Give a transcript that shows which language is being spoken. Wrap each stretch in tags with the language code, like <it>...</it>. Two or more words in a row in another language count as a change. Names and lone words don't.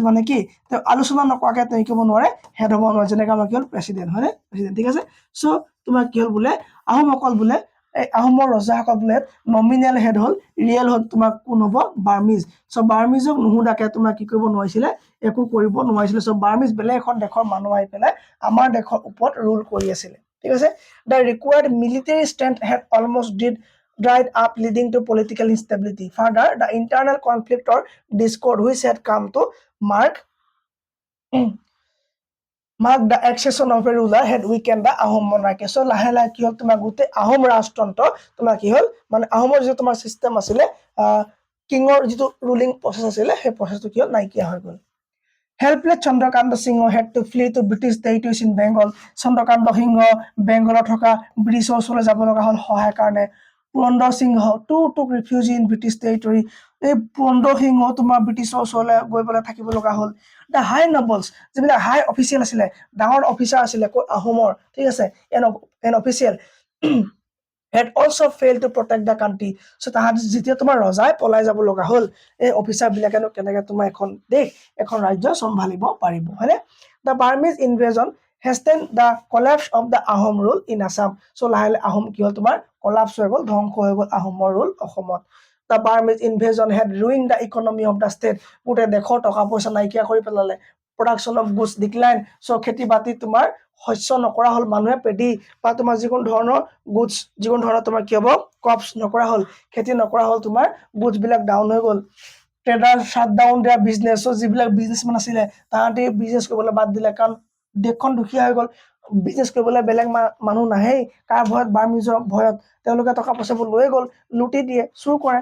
<as>মানে কি তেওঁ আলোচনা নকৰাকৈ তেওঁ ক'ব নোৱাৰে হেড হ'ব নোৱাৰে যেনেকৈ আমাৰ কি হ'ল প্ৰেচিডেণ্ট হয়নে প্ৰেচিডেণ্ট ঠিক আছে চ' তোমাৰ কি হ'ল বোলে আহোমসকল বোলে এই আহোমৰ ৰজাসকল বোলে</as> <en>nominal head</en> <as>হ'ল ৰিয়েল হ'ল তোমাৰ কোন হ'ব বাৰ্মিজ চ' বাৰ্মিজক নুসুধাকে তোমাৰ কি কৰিব নোৱাৰিছিলে একো কৰিব নোৱাৰিছিলে চ' বাৰ্মিজ বেলেগ এখন দেশৰ মানুহ আহি পেলাই আমাৰ দেশৰ ওপৰত ৰুল কৰি আছিলে ঠিক আছে</as> <en>The required military strength had almost dried up leading to political instability. Further, the internal conflict or discord which had come to mark the accession of a ruler had weakened the Ahom monarchy.</en> <as>So লাহে লাহে কি হ'ল তোমাৰ গোটেই আহোম ৰাজতন্ত্ৰ তোমাৰ কি হ'ল মানে আহোমৰ যিটো তোমাৰ চিষ্টেম আছিলে কিঙৰ যিটো</as> <en>ruling process</en> <as>আছিলে সেই প্ৰচেছটো কি হ'ল নাইকিয়া হৈ গ'ল</as> <en>Helpless Chandrakanta Singh had to flee to British territories in Bengal.</en> <as>Chandrakanta Singh বেংগলত থকা ব্ৰিটিছৰ ওচৰলৈ যাব লগা হ'ল সহায়ৰ কাৰণে পুৰন্দৰ সিংহ</as> <en>took refuge in British territory</en> <as>এই পুৰন্দৰ সিংহ তোমাৰ ব্ৰিটিছৰ ওচৰলৈ গৈ পেলাই থাকিব লগা হ'ল</as> <en>The high nobles</en> <as>যিবিলাক</as> <en>high official</en> <as>আছিলে ডাঙৰ অফিচাৰ আছিলে আহোমৰ ঠিক আছে</as> <en>and official had also failed to protect the country so</en> <as>তাহাঁত যেতিয়া তোমাৰ ৰজাই পলাই যাব লগা হ'ল এই অফিচাৰ বিলাকেনো কেনেকৈ তোমাৰ এখন দেশ এখন ৰাজ্য চম্ভালিব পাৰিব হয়নে</as> <en>The Burmese invasion hastened the collapse of the Ahom rule in Assam</en> <as>so লাহে লাহে আহোম কি হ'ল তোমাৰ কলাপছ হৈ গ'ল ধ্বংস হৈ গ'ল আহোমৰ ৰুল অসমত</as> <en>The Burmese invasion had ruined the economy of the state</en> <as>গোটেই দেশৰ টকা পইচা নাইকিয়া কৰি পেলালে</as> <en>production of goods decline so</en> <as>খেতি বাতি তোমাৰ শস্য নকৰা হ'ল মানুহে পেডি বা তোমাৰ যিকোনো ধৰণৰ গুডছ যিকোনো ধৰণৰ তোমাৰ কি হ'ব ক্ৰপছ নকৰা হ'ল খেতি নকৰা হ'ল তোমাৰ গুডছ বিলাক ডাউন হৈ গ'ল</as> <en>trader shut down</en> <as>দিয়া বিজনেছ যিবিলাক বিজনেছমেন আছিলে তাহাঁতে বিজনেছ কৰিবলৈ বাদ দিলে কাৰণ দেশখন দুখীয়া হৈ গ'ল, বিজনেছ কৰিবলৈ বেলেগ মানুহ নাহেই, কাৰ ভয়ত বাৰ্মিজৰ ভয়ত তেওঁলোকে টকা পইচাবোৰ লৈ গ'ল, লুটি দিয়ে, চুৰ কৰে।</as>